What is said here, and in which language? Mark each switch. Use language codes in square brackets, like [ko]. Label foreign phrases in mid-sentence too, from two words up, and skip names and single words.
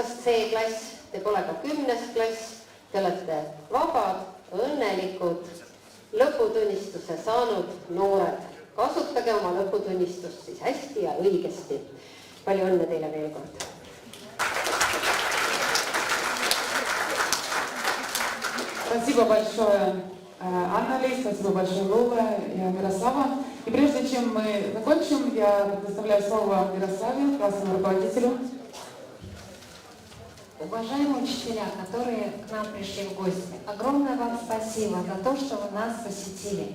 [et] C-klass, te pole ka 10. klass, te olete vabad, õnnelikud, lõputunnistuse saanud noored. Kasutage oma lõputunnistust siis hästi ja õigesti. Palju õnne teile veel kord! [ru] Спасибо большое, Анна-Ли, спасибо большое, Лола и Мирослава. И прежде чем мы закончим, я предоставляю слово Мирославе, классному руководителю. Уважаемые учителя, которые к нам пришли в гости, огромное вам спасибо за то, что вы нас посетили.